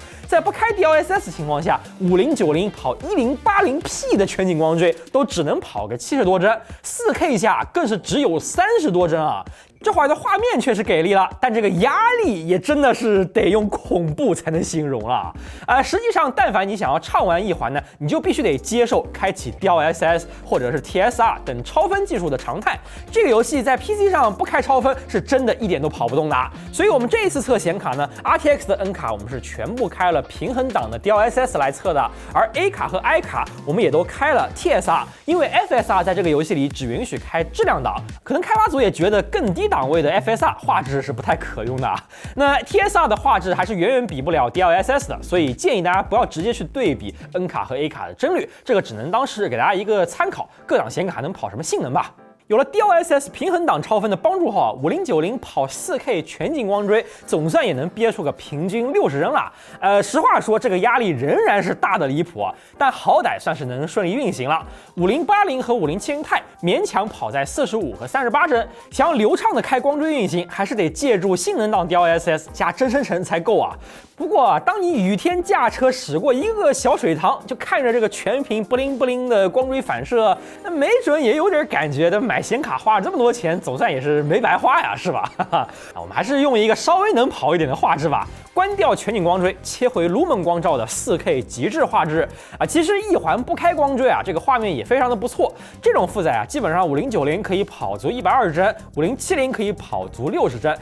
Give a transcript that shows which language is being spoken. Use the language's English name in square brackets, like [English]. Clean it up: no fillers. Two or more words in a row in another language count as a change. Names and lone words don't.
[Chinese] 在不開 DLSS 情況下，5090跑1080P 的全景光追都只能跑個70多幀，4K 下更是只有30多幀啊。這會兒的畫面確實給力了，但這個壓力也真的是得用恐怖才能形容了。實際上，但凡你想要暢玩一環呢，你就必須得接受開啟 DLSS 或者是 TSR 等超分技術的常態。這個遊戲在 PC 上不開超分是真的一點都跑不動的。所以我們這一次測顯卡呢 ，RTX 的 N 卡我們是全部開了平衡檔的 DLSS 來測的，而 A 卡和 I 卡我們也都開了 TSR，因為 FSR 在這個遊戲裡只允許開質量檔，可能開發組也覺得更低檔位的 FSR 畫質是不太可用的啊。那 TSR 的畫質還是遠遠比不了 DLSS 的，所以建議大家不要直接去對比 N 卡和 A 卡的幀率，這個只能當是給大家一個參考，各檔顯卡能跑什麼性能吧。有了 DLSS 平衡檔超分的幫助後啊，5090跑 4K 全景光追，總算也能憋出個平均60幀了。實話說，這個壓力仍然是大的離譜啊，但好歹算是能順利運行了。5080和5070 Ti 勉強跑在45和38幀，想要流暢的開光追運行，還是得借助性能檔 DLSS 加真生成才夠啊。不過啊，當你雨天駕車駛過一個小水塘，就看着這個全屏不靈不靈的光追反射，那沒準也有點感覺的買買顯卡花了這麼多錢，總算也是沒白花呀，是吧？我們還是用一個稍微能跑一点的畫質吧。關掉全景光追，切回 Lumen 光照的 4K 极致畫質啊！其實一环不開光追啊，这個畫面也非常的不錯。這種負載啊，基本上5090可以跑足120帧，5070可以跑足60帧。